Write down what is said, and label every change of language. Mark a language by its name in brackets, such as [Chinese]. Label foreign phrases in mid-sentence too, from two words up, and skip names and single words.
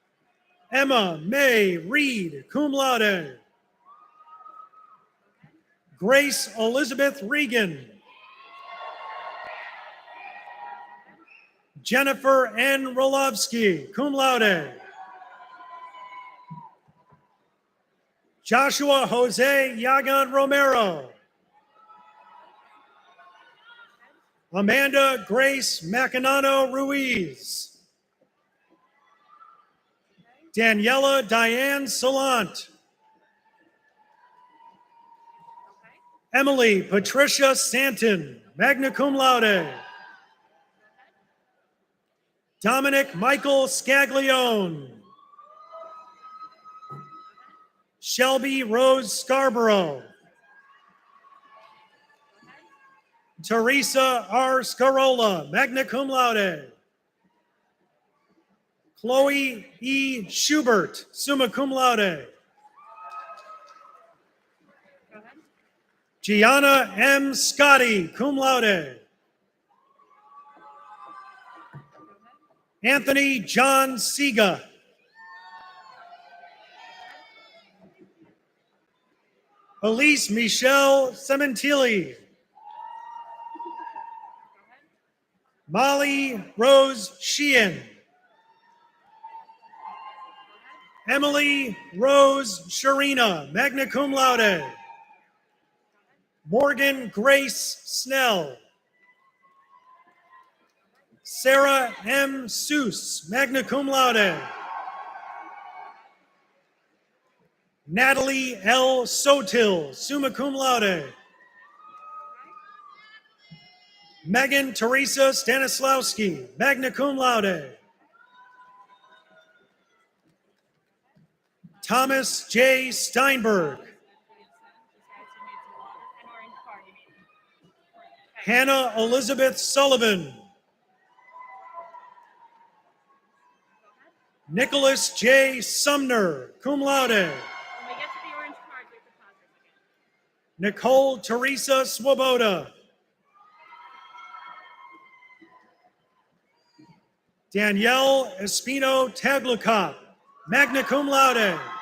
[English] Emma May Reed, [Latin] cum laude. [English] Grace Elizabeth Regan. Jennifer N. Rolovsky, [Latin] cum laude. [English] Joshua Jose Yagan Romero. Amanda Grace Macanano Ruiz. Daniela Diane Salant. Emily Patricia Santon, [Latin] magna cum laude. [English] Dominic Michael Scaglione. Shelby Rose Scarborough. Teresa R. Scarola, [Latin] magna cum laude. [English] Chloe E. Schubert, [Latin] summa cum laude. [English] Gianna M. Scotty, [Latin] cum laude. [English] Anthony John Siga. Elise Michelle Sementilli. Molly Rose Sheehan. Emily Rose Sharina, [Latin] magna cum laude. [English] Morgan Grace Snell. Sarah M. Seuss, [Latin] magna cum laude. [English] Natalie L. Sotil, [Latin] summa cum laude. [English] Megan Teresa Stanislawski, [Latin] magna cum laude. [English] Thomas J. Steinberg. Hannah Elizabeth Sullivan. Nicholas J. Sumner, [Latin] cum laude. [English] Nicole Teresa Swoboda. Danielle Espino Taglukop, [Latin] magna cum laude.